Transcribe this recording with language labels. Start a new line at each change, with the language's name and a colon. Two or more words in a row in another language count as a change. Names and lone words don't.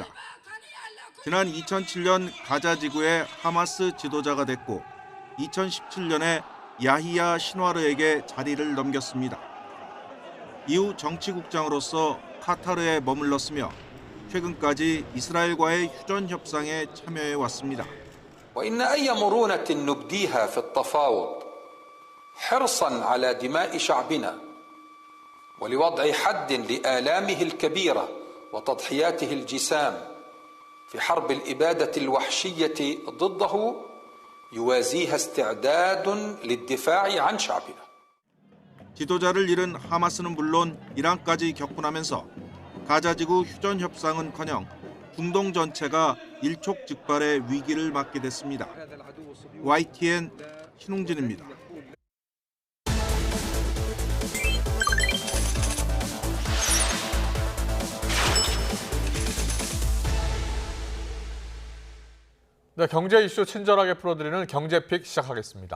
Korean: 지난 2007년 가자 지구의 하마스 지도자가 됐고 2017년에 야히야 신와르에게 자리를 넘겼습니다. 이후 정치국장으로서 카타르에 머물렀으며 최근까지 이스라엘과의 휴전 협상에 참여해 왔습니다.
Arabic: وإن أي مرونة نبديها في التفاوض حرصا على دماء شعبنا ولوضع حد لآلامه الكبيرة وتضحياته الجسام في حرب الإبادة الوحشية ضده يوازيها استعداد للدفاع عن شعبنا.
Korean: 지도자를 잃은 하마스는 물론 이란까지 격분하면서 가자지구 휴전 협상은커녕 중동 전체가 일촉즉발의 위기를 맞게 됐습니다. YTN 신웅진입니다. 네, 경제 이슈 친절하게 풀어드리는 경제픽 시작하겠습니다.